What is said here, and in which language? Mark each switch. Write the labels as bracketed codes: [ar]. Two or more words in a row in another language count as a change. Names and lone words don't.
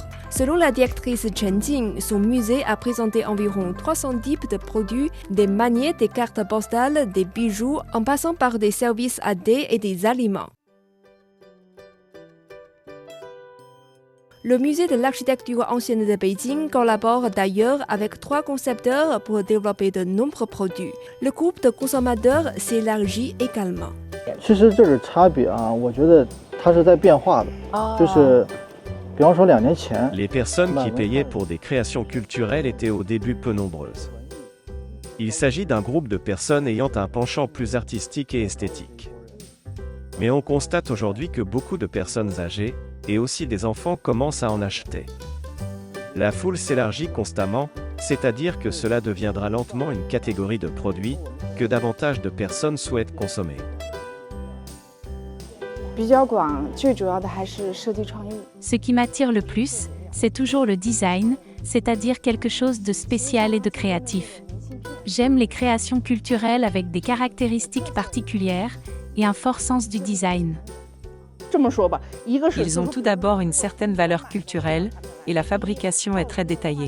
[fr] Selon la directrice Chen Jing, son musée a présenté environ 300 types de produits, des maniers, des cartes postales, des bijoux, en passant par des services à thé et des aliments. Le musée de l'architecture ancienne de Beijing collabore d'ailleurs avec 3 concepteurs pour développer de nombreux produits. Le groupe de consommateurs s'élargit également. [zh] 其实这个差别啊，我觉得它是在变化的，就是比方说2年前， [fr] Les personnes qui payaient pour des créations culturelles étaient au début peu nombreuses. Il s'agit d'un groupe de personnes ayant un penchant plus artistique et esthétique. Mais on constate aujourd'hui que beaucoup de personnes âgées, et aussi des enfants, commencent à en acheter. La foule s'élargit constamment, c'est-à-dire que cela deviendra lentement une catégorie de produits que davantage de personnes souhaitent consommer. [zh] 比较广，最主要的还是设计创意。 [fr] Ce qui m'attire le plus, c'est toujours le design, c'est-à-dire quelque chose de spécial et de créatif. J'aime les créations culturelles avec des caractéristiques particulières et un fort sens du design. Ils ont tout d'abord une certaine valeur culturelle et la fabrication est très détaillée.